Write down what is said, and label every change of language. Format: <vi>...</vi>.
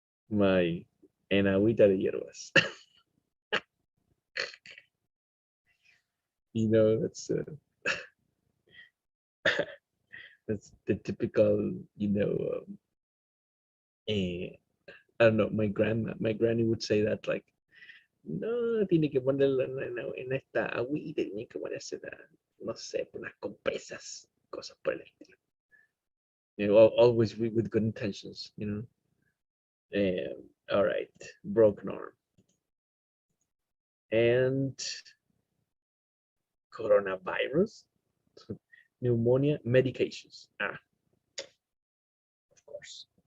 <en>My</en> <es>en agüita de hierbas.</es> <en>That's that's the typical, eh, I don't know. My granny would say that, like,</en> <es>no, tiene que ponerlo en esta agüita, tiene que ponerse, no sé, unas compresas, cosas por el estilo.</es> <en>Always with good intentions. All right, broken arm and coronavirus, pneumonia, medications. Of course.</en>